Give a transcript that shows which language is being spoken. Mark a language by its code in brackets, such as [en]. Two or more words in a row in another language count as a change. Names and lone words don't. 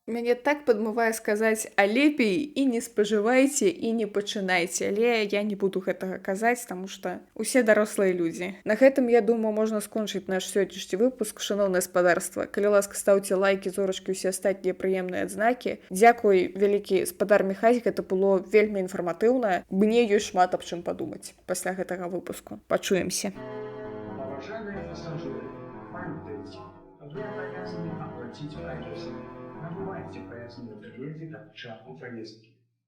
[be] Мяне так падмывае сказаць, а лепей і не спажывайце і не пачынайце, але я не буду гэтага казаць, таму што усе дарослыя людзі. На гэтым, я думаю, можна скончыць наш сённяшні выпуск, шаноўнае спадарства. Калі ласка, стаўце лайкі, зорачкі, усе астатнія прыемныя адзнакі. Дзякуй, вялікі спадар Міхась, гэта было вельмі інфарматыўна. Мне ёсць шмат аб чым падумаць пасля гэтага выпуску. Пачуемся. [ru] Уважаемые пассажиры, памятайте, вы обязаны оплатить проезд. Набывайте проездные билеты до начала поездки.